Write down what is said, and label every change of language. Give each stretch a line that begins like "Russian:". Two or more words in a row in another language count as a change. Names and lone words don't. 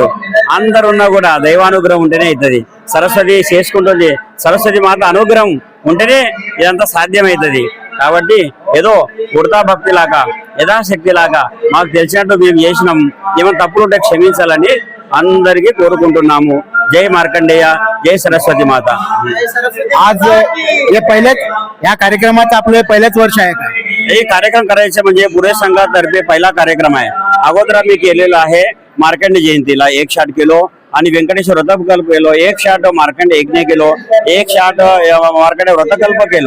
Telugu: అందరున్నా కూడా దైవానుగ్రహం ఉంటేనే అవుతుంది. సరస్వతి చేసుకుంటుంది, సరస్వతి మాత అనుగ్రహం ఉంటేనే ఇదంతా సాధ్యమవుతుంది. కాబట్టి ఏదో ఉడతా భక్తి లాగా, యథాశక్తి లాగా మాకు తెలిసినట్టు మేము చేసినాం. ఏమైనా తప్పులు ఉంటే క్షమించాలని అందరికీ కోరుకుంటున్నాము.
Marathi: जय मार्कंडेय, जय सरस्वती माता. आज हे पहिलेच या कार्यक्रमाचं आपलं पहिलेच वर्ष आहे का? हे कार्यक्रम करायचे म्हणजे पुरे संघातर्फे पहिला कार्यक्रम आहे. अगोदर आम्ही केलेला आहे मार्कंडे जयंतीला 1 शॉट केलो आणि व्यंकटेश्वर व्रतकल्प केलो, 1 शॉट मार्कंडे यज्ञ केलो, 1 शॉट मार्कंडे व्रतकल्प केलो.